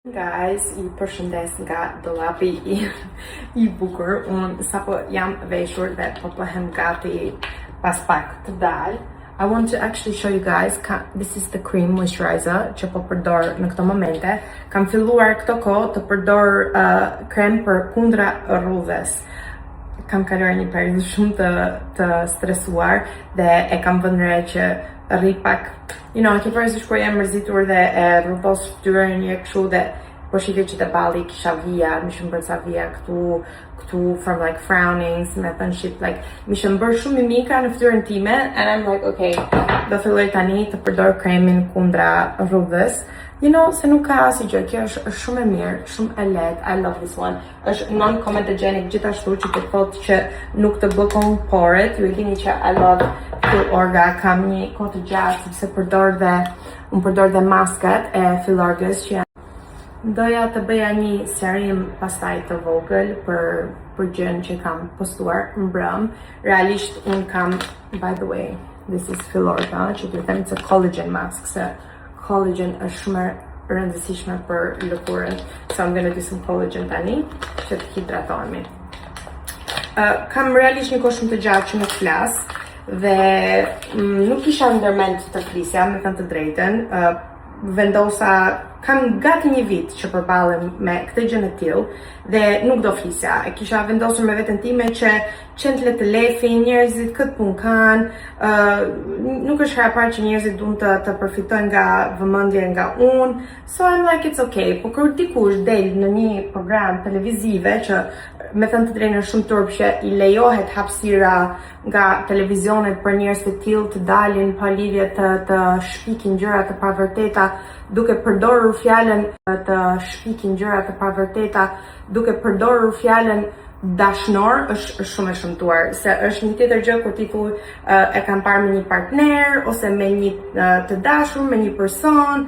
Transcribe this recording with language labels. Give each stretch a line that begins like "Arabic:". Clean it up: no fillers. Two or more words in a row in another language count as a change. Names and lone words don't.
Albanian: Guys, ju përshëndes nga dollapi i bukur. Unë sapo jam veshur dhe po bëhem gati pas pak të dal.
English: I want to actually show you guys, this is the cream moisturizer
Albanian: që po përdor në këto momente. Kam filluar këto kohë të përdor krem për kundra rrudhës. Kam kaluar një periudhë shumë të stresuar dhe e kam vënë re që rri pak, ke parasysh kur jam mërzitur dhe e rrëtos fytyrën një kështu dhe po shikoj që te balli kisha vija, më shumë bërë ca vija këtu
English: from like frownings,
Albanian: me thënë
English: shit, like
Albanian: më shumë bërë shumë mimika në fytyrën time,
English: and I'm like,
Albanian: okay, do filloj tani të përdor kremin kundra rrudhës. Se nuk ka asnjë gjë, kjo është shumë e mirë, shumë e lehtë.
English: I love this one.
Albanian: Është non-comedogenic gjithashtu që të thotë që nuk të bllokon poret. Ju e dini që
English: I love Filorga,
Albanian: kam një kohë të gjatë sepse unë përdor dhe maskat e Filorgës që doja të bëja një serim pastaj të vogël për gjën që kam postuar mbrëm. Realisht unë kam,
English: by the way, this is Filorga,
Albanian: që të them
English: it's a collagen mask,
Albanian: se collagen është shumë e rëndësishme për lëkurën.
English: So I'm gonna do some collagen
Albanian: tani që të hidratohemi. Kam realisht një kohë shumë të gjatë që nuk flas dhe nuk kisha ndërmend të flisja, me thënë të drejtën. Vendosa, kam gati një vit që përballem me këtë gjë të tillë dhe nuk do flisja. E kisha vendosur me veten time që qendle të lefin, njerëzit këtë punë kanë, nuk është hera parë që njerëzit duan të përfitojnë nga vëmendja nga unë.
English: So I'm like, it's okay.
Albanian: Po kur dikush del në një program televizive që me thënë të drejtën shumë turp që i lejohet hapësira nga televizionet për njerëz të tillë të dalin pa lidhje të shpikin gjëra të pavërteta duke përdorur fjalën dashnor është shumë e shëmtuar, se është një tjetër gjë kur ti e kam parë me një partner ose me një të dashur, me një person.